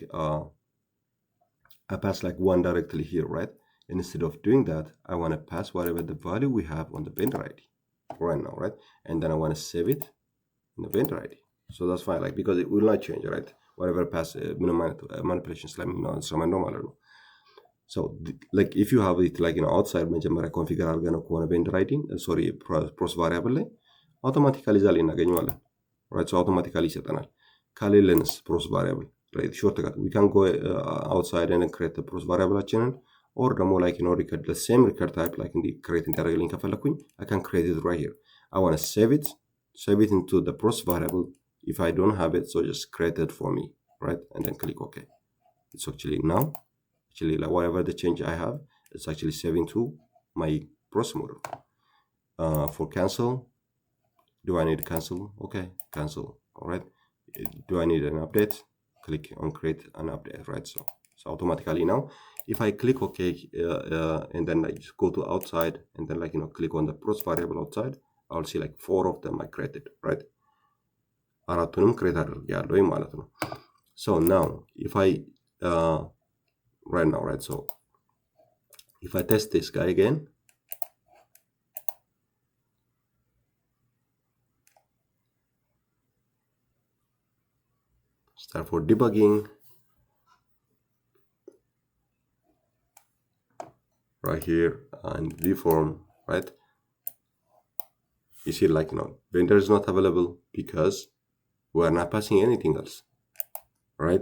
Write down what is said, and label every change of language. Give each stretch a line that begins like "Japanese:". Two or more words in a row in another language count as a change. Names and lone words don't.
English: like one directly here right and instead of doing that I want to pass whatever the value we have on the vendor ID right now right and then I want to save it in the vendor ID so that's fine like because it will not change right whatever pass manipulations let me know so my normal so like if you have it like outside
Amharic: መጀመሪያ ኮንፊገር አድርገነው ከሆነ
English: vendor ID sorry process variable ላይ automatically
Amharic: እዛ ላይ እናገኘዋለን
English: right so automatically
Amharic: ይሰጠናል ካሌለንስ
English: process variable right shortcut we can go outside and create the process variable አችንን or ደግሞ like record the same record type like in the create እንዲያደርግልኝ ከፈለኩኝ I can create it right here I want to save it into the process variable if I don't have it so just create it for me right and then click OK it's actually now like whatever the change I have it's actually saving to my process model for cancel do I need to cancel okay cancel all right do I need an update click on create an update right so automatically now if I click OK and then I just go to outside and then like click on the process variable outside I'll see like 4 of them I created right
Amharic: አራቱንም ክሬት አድርጌያለሁ ማለት ነው
English: so now if I right now right so if I test this guy again start for debugging right here and vform right you see like vendor is not available because we are not passing anything else, right?